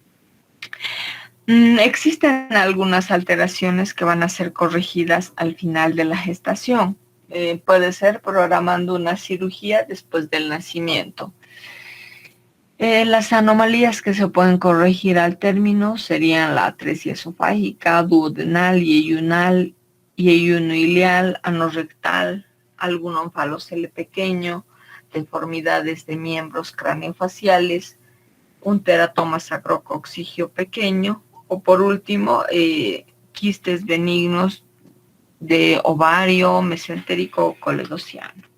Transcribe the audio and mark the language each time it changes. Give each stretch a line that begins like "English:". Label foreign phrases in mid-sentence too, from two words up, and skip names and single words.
Spanish: Existen algunas alteraciones que van a ser corregidas al final de la gestación. Puede ser programando una cirugía después del nacimiento. Las anomalías que se pueden corregir al término serían la atresia esofágica, duodenal, yeyunal, yeyuno ileal, anorrectal, algún ónfalocele pequeño, deformidades de miembros craneofaciales, un teratoma sacrococcigio pequeño, o por último, quistes benignos de ovario, mesentérico o coledociano.